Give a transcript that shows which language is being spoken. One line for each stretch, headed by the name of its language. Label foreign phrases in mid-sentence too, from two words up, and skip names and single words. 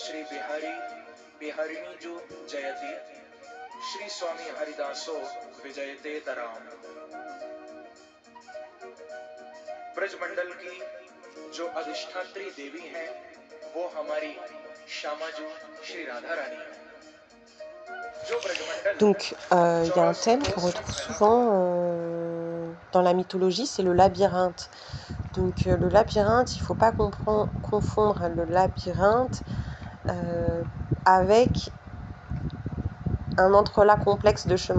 Sanskrit: बिहारी बिहारिणी जो जयति श्री स्वामी हरिदासो विजयते तराम।
Hindi: ब्रजमंडल की जो अधिष्ठात्री देवी हैं वो हमारी श्यामाजू श्री राधा रानी है।
French: Donc, il y a un thème qu'on retrouve souvent dans la mythologie, c'est le labyrinthe. Donc, le labyrinthe, il ne faut pas confondre le labyrinthe avec un entrelac complexe de chemins.